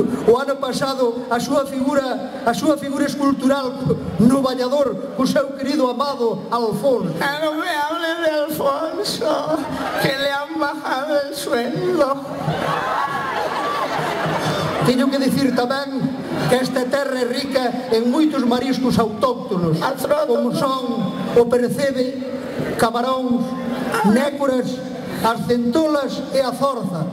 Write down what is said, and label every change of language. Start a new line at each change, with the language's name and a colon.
Galician: O ano pasado a súa figura escultural no bañador co seu querido amado Alfonso.
Spanish: No me hable de Alfonso, que le han bajado el sueldo.
Galician: Teño que dicir tamén que esta terra é rica en moitos mariscos autóctonos, como son o percebe, camaróns, nécoras, as centolas e a zorza.